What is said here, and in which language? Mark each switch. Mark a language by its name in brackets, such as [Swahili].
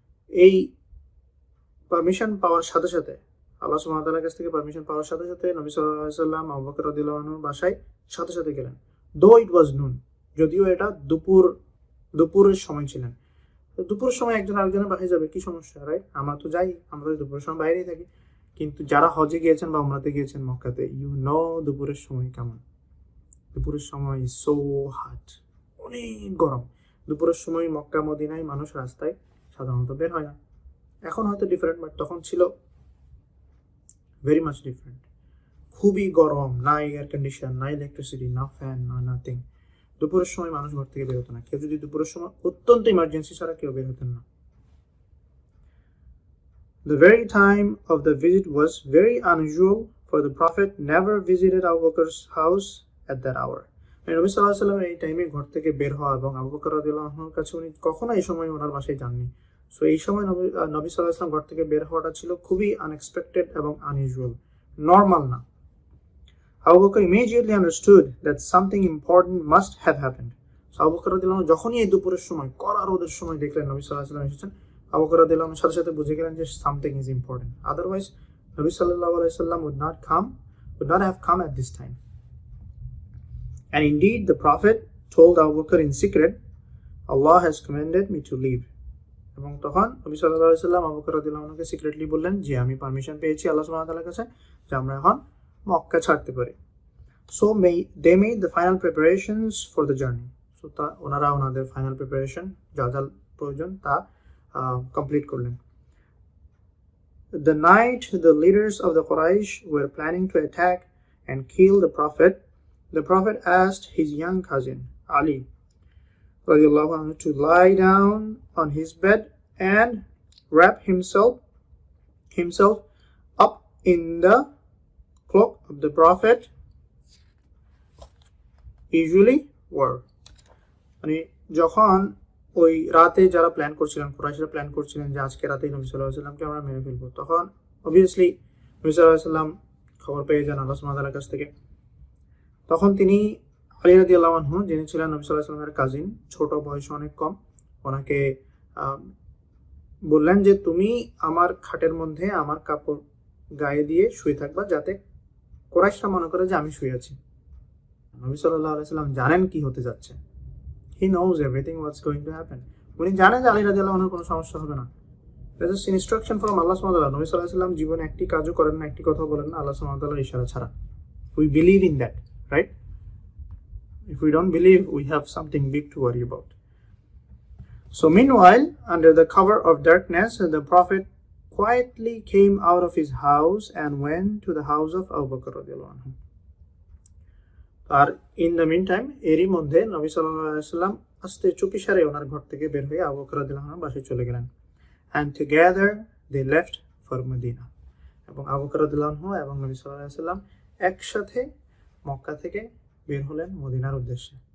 [Bangla] এই পারমিশন পাওয়ার সাথে সাথে, আল্লাহ সুবহানাহু ওয়া তাআলার কাছ থেকে পারমিশন পাওয়ার সাথে সাথে নবী সাল্লাল্লাহু আলাইহি ওয়াসাল্লাম আবু বকর রাদিয়াল্লাহু আনহুর বাসায় সাথে সাথে গেলেন। [English] though it was noon, [Bangla] যদিও এটা দুপুরের সময় ছিলেন। তো দুপুরের সময় একজন আরেকজনের বাসায় যাবে, কি সমস্যা, রাইট? আমরা তো যাই, আমরা তো দুপুরের সময় বাইরেই থাকি। কিন্তু যারা হজে গিয়েছেন বা উমরাতে গিয়েছেন মক্কাতে, ইউ নো দুপুরের সময় কেমন। দুপুরের সময় সো হট, অনেক গরম। দুপুরের সময় মক্কা মদিনায় মানুষ রাস্তায় সাধারণত বের হয় না। এখন হয়তো ডিফারেন্ট, বাট তখন ছিল ভেরি মাচ ডিফারেন্ট। খুবই গরম, না এয়ার কন্ডিশন, না ইলেকট্রিসিটি, না ফ্যান, না নাথিং। দুপুরের সময় মানুষ ঘর থেকে বের হতো না। কেউ যদি দুপুরের সময় অত্যন্ত ইমার্জেন্সি ছাড়া কেউ বের হতেন না। [English] The very time of the visit was very unusual, for the Prophet never visited Abu Bakr's house at that hour. [Bangla] নবী সাল্লাল্লাহু আলাইহি ওয়াসাল্লাম এই টাইমে ঘর থেকে বের হওয়া এবং আবু বকর রাদিয়াল্লাহু আনহুর কাছে উনি কখনো এই সময় ওনার বাসায় যাননি। সো এই সময় নবী সাল্লাল্লাহু আলাইহি ওয়াসাল্লাম ঘর থেকে বের হওয়াটা ছিল খুবই আনএক্সপেক্টেড এবং আনইউজুয়াল, নর্মাল না। [English] Abu Bakr immediately understood that something important must have happened. [Bangla] So Abu Bakr রাদিয়াল্লাহু আনহু যখনই এই দুপুরের সময়, কড়া রোদের সময় দেখলেন নবী সাল্লাল্লাহু আলাইহি ওয়াসাল্লাম এসেছেন, আবু বকর রাদিয়াল্লাহু আনহু সাথে সাথে বুঝে গেলেন যে [English] Something is important. Otherwise নবী সাল্লাল্লাহু আলাইহি ওয়াসাল্লাম would not have come at this time. And indeed the Prophet told Abu Bakr in secret, Allah has commanded me to leave. [Bangla] এবং তখন নবী সাল্লাল্লাহু আলাইহি ওয়াসাল্লাম আবু বকর রাদিয়াল্লাহু আনহুকে সিক্রেটলি বললেন যে আমি পারমিশন পেয়েছি আল্লাহ সুবহানাহু ওয়া তাআলার কাছে যে আমরা এখন মক্কা ছাড়তে পারি। [English] So they made the final preparations for the journey. [Bangla] So ওনারা ওনাদের ফাইনাল প্রিপারেশন যা যা প্রয়োজন তা কমপ্লিট করলেন। [English] The night the leaders of the Quraysh were planning to attack and kill the Prophet asked his young cousin Ali radiallahu anhu to lie down on his bed and wrap himself up in the cloak of the Prophet usually wore. [Bangla] মানে যখন ওই রাতে যারা plan করছিলেন, কুরাইশরা plan করছিলেন যে আজকে রাতেই নবী সাল্লাল্লাহু আলাইহি ওয়াসাল্লামকে আমরা মেরে ফেলবো, তখন অবভিয়াসলি নবী সাল্লাল্লাহু আলাইহি ওয়াসাল্লাম খবর পেয়ে যান আল্লাহ সুবহানাহু ওয়া তাআলার কাছ থেকে। তখন তিনি আলী রাদিয়াল্লাহু আনহু, যিনি ছিলেন নবী সাল্লাল্লাহু আলাইহি ওয়াসাল্লামের কাজিন, ছোট বয়সে অনেক কম, ওনাকে বললেন যে তুমি আমার খাটের মধ্যে আমার কাপড় গায়ে দিয়ে শুয়ে থাকবা, যাতে কুরাইশরা মনে করে যে আমি শুয়ে আছি। নবী সাল্লাল্লাহু আলাইহি ওয়াসাল্লাম জানেন কি হতে যাচ্ছে। [English] He knows everything what's going to happen. [Bangla] উনি জানেন যে আলী রাদিয়াল্লাহু আনহুর কোনো সমস্যা হবে না। [English] This is instruction from Allah subhanahu wa ta'ala. [Bangla] নবী সাল্লাল্লাহু আলাইহি ওয়াসাল্লাম জীবনে একটি কাজও করেন না, একটি কথাও বলেন না আল্লাহ সুবহানাহু ওয়া তাআলার ইশারা ছাড়া। [English] We believe in that, right? If we don't believe, we have something big to worry about. So meanwhile, under the cover of darkness, the Prophet quietly came out of his house and went to the house of Abu Bakr radiyallahu anhu. [Bangla] আর [English] in the meantime, [Bangla] এরই মধ্যে নবী সাল্লাল্লাহু আলাইহি ওয়াসাল্লাম আস্তে চুপিসারে ওনার ঘর থেকে বের হয়ে আবু বকর রাদিয়াল্লাহু আনহুর বাসায় চলে গেলেন। [English] And together they left for Medina. [Bangla] এবং আবু বকর রাদিয়াল্লাহু আনহু এবং নবী সাল্লাল্লাহু আলাইহি ওয়াসাল্লাম একসাথে মক্কা থেকে বের হলেন মদিনার উদ্দেশ্যে।